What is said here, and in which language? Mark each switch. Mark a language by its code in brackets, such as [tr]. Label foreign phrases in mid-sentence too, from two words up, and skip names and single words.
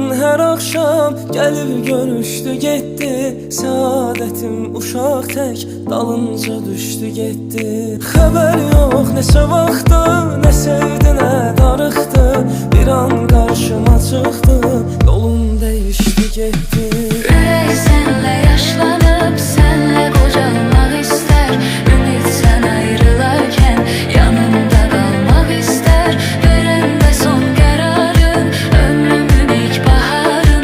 [tr] Günler akşam gelip görüştü gitti. [az] Saadətim uşaq tek dalınca düştü gitti. Xəbər yox neçə vaxtı, ne sevdi ne darıxdı. [tr] Bir an karşıma çıktı, yolum değişti gitti. [az] Ürək sənlə yaşlanıb, sənlə qocalmaq istər. Ümid sən ayrılarkən yanında qalmaq istər. Verəndə son qərarın, ömrümün ilk baharın.